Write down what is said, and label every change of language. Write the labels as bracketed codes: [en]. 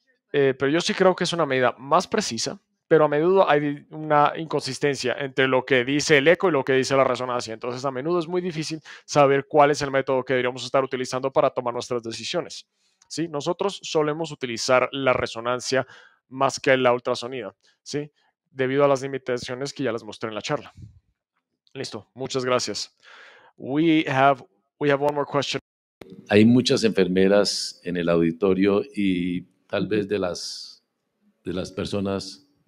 [es] Pero yo sí creo que es una medida más precisa, pero a menudo hay una inconsistencia entre lo que dice el eco y lo que dice la resonancia. Entonces, a menudo es muy difícil saber cuál es el método que deberíamos estar utilizando para tomar nuestras decisiones, ¿sí? Nosotros solemos utilizar la resonancia más que la ultrasonido, ¿sí? Debido a las limitaciones que ya les mostré en la charla. Listo, muchas gracias. [en] We have one more question. [es] Hay muchas enfermeras en el auditorio y tal vez de las personas.